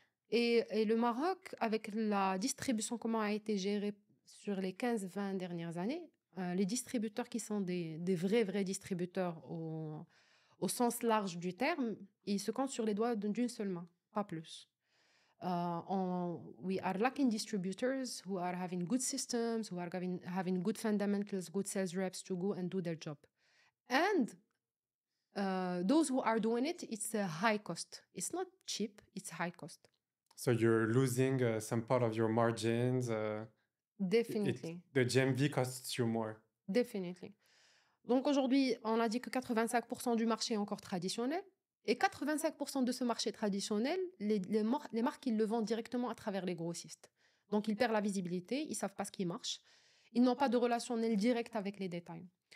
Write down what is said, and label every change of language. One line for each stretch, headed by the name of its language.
French: et le Maroc, avec la distribution, comment a été gérée sur les 15-20 dernières années, les distributeurs qui sont des vrais distributeurs au sens large du terme, ils se comptent sur les doigts d'une seule main, pas plus.
English: We are lacking distributors who are having good systems, who are having good fundamentals, good sales reps to go and do their job. And those who are doing it, it's a high cost. It's not cheap, it's high cost. So you're losing some part of your margins. Definitely, The GMV costs you more. definitely.
French: Donc aujourd'hui, on a dit que 85% du marché est encore traditionnel. Et 85% de ce marché traditionnel, les marques, ils le vendent directement à travers les grossistes. Donc ils perdent la visibilité, ils ne savent pas ce qui marche. Ils n'ont pas de relationnel direct avec les détails.